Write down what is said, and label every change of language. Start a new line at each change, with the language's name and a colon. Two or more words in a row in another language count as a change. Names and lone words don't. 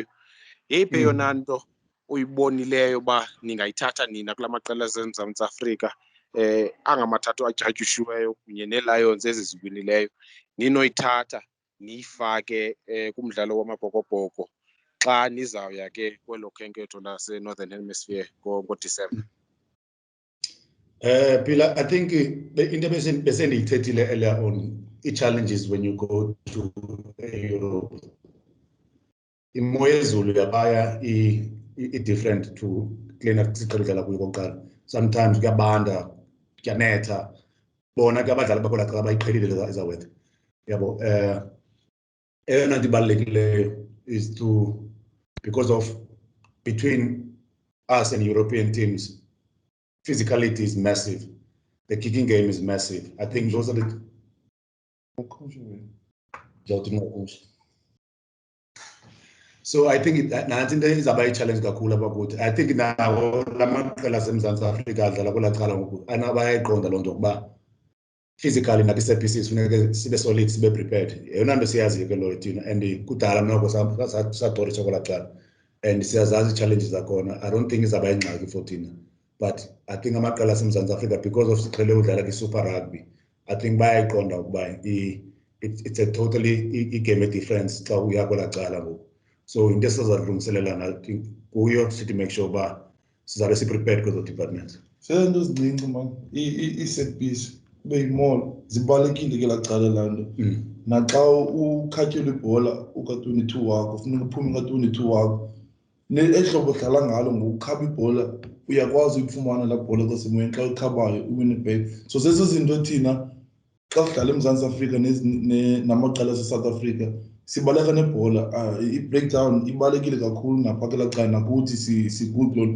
Xhosa: Yeyiphi yona nto uyibonileyo uba ningayithatha nina kula maqela aseMzantsi Afrika angamathathu ajatyushiweyo kunye neeLions eziziwinileyo, ninoyithatha niyifake kumdlalo wamabhokobhoko xa nizawuya ke kwelo khenketho lase-Northern Hemisphere ngoDisemba?
English: Pila, I think the intervention besendiyithethile earlier on, challenges when you go to Europe.
Xhosa: Imo yezulu yabaya
English: different to
Xhosa: kulena siqheludlala kuyo kokuqala. Sometimes kuyabanda, kuyanetha, bona ke abadlali bakhona xa bayiqhelile ezawetha. Yabo, eyona nto ibalulekileyo
English: is to, because of between us and European teams, physicality is massive. The kicking game is massive. I think those are the. So I think
Xhosa: nansi into izaba i-challenge kakhulu apha kuthi.
English: I think
Xhosa: nawo lamaqela aseMzantsi Afrika adlala kwelaa cala ngoku bayayiqonda loo nto ukuba physically nathi set-pieces funeke sibe solid, sibe prepared. Yeyona nto siyaziyo ke loyo thina, and kudala noko sadorisha kwelaa cala and siyazazi ii-challenges zakhona.
English: I don't think
Xhosa: izaba yingxaki for thina,
English: but I think
Xhosa: amaqela aseMzantsi Afrika,
English: because of
Xhosa: siqhele udlala kwi-Super Rugby,
English: I think
Xhosa: bayayiqonda ukuba
English: it's a totally
Xhosa: i-game difference xa uya kwelaa cala ngoku. So into esizadlungiselelana,
English: I think
Xhosa: kuyo sithi
English: make sure
Xhosa: uba sizabe si-prepared kwezo departments. Seento ezincinci man, i-set piece kube yi-mall zibalulekile ke laa cala laa nto. Naxa ukhatyelwa ibhola uka-22 wakho funeka uphume ka-22 wakho. Ehlobo udlala ngalo ngokukhaba ibhola uyakwazi ukufumana laa bhola kwasemoyeni xa ukhabayo uwine back. So zezo zinto thina xa sidlala eMzantsi Afrika namaqela ase-South Africa sibaleka nebhola, i-breakdown ibalulekile kakhulu napha kelaa cala nakuthi si-good loo.